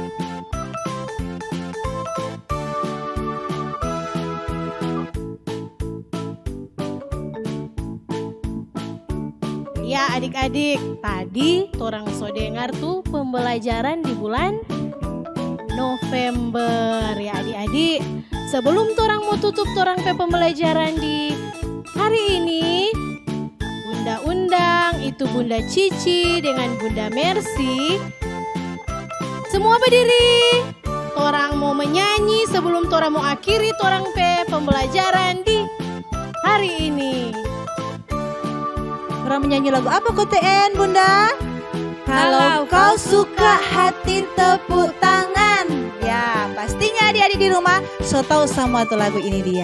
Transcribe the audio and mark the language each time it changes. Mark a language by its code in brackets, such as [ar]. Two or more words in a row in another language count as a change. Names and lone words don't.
[xmm] Ya adik-adik, tadi torang so dengar tuh pembelajaran di bulan November ya adik-adik. Sebelum torang mau tutup torang pe pembelajaran di hari ini, Bunda undang itu Bunda Cici dengan Bunda Mercy. Semua berdiri. Torang mau menyanyi sebelum torang mau akhiri torang pe pembelajaran di hari ini. Orang menyanyi lagu apa KTN Bunda? [id] Kalau kau suka hati tepuk tangan. [xmm] Ya pastinya adik-adik di rumah so tahu semua tuh lagu ini dia.